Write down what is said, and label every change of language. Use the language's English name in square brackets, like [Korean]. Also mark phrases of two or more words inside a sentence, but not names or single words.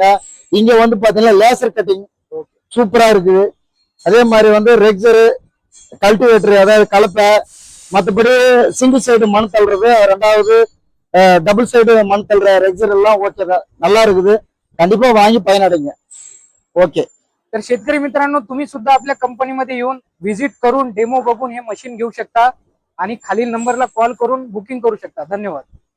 [Tamil] இங்க வந்து பாத்தீங்கன்னா [English] laser cutting [Tamil] சூப்பரா இருக்குது। அதே மாதிரி வந்து ரெக்ஸரு, கல்டிவேட்டர் அதாவது கலப்பை, மற்றபடி [English] single side [Tamil] மண் தள்ளுறது, ரெண்டாவது [English] double side [Tamil] மண் தள்ளுற ரெக்ஸர் எல்லாம் ஓகே தான், நல்லா இருக்குது। கண்டிப்பா வாங்கி பயனடைங்க। ओके। [Marathi] तर शेतकरी मित्रांनो, तुम्ही सुद्धा आपल्या कंपनीमध्ये येऊन व्हिजिट करून डेमो बघून हे मशीन घेऊ शकता आणि खालील नंबरला कॉल करून बुकिंग करू शकता। धन्यवाद।